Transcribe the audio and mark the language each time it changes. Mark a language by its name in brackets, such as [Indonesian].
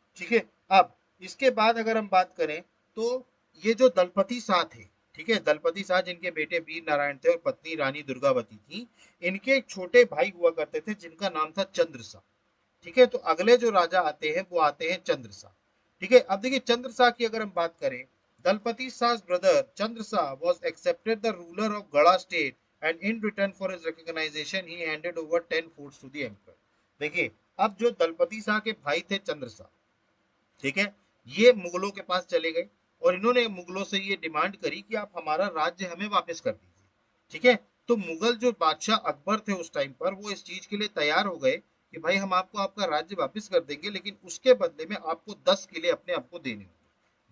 [Hindi] ठीक है, अब इसके बाद अगर हम बात करें तो ये जो दलपति शाह थे, ठीक है, दलपति शाह जिनके बेटे वीर नारायण थे और पत्नी रानी दुर्गावती थी, इनके एक छोटे भाई हुआ करते थे जिनका नाम था चंद्र शाह। ठीक है, तो अगले जो राजा आते हैं वो आते हैं चंद्र शाह। ठीक है, अब देखिए चंद्र शाह की अगर हम बात करें, [English] Dalpati Shah brother Chandra Shah was accepted the ruler of Gada state and in return for his recognition he handed over 10 forts to the emperor. [Hindi] देखिए अब जो दलपति शाह के भाई थे चंद्र शाह, ठीक है, ये मुगलों के पास चले गए और इन्होंने मुगलों से ये डिमांड करी कि आप हमारा राज्य हमें वापस कर दीजिए। ठीक है, तो मुगल जो बादशाह अकबर थे उस टाइम पर, वो इस चीज के लिए तैयार हो गए कि भाई हम आपको आपका राज्य वापस कर देंगे, लेकिन उसके बदले में आपको 10 किले अपने आपको देने होंगे।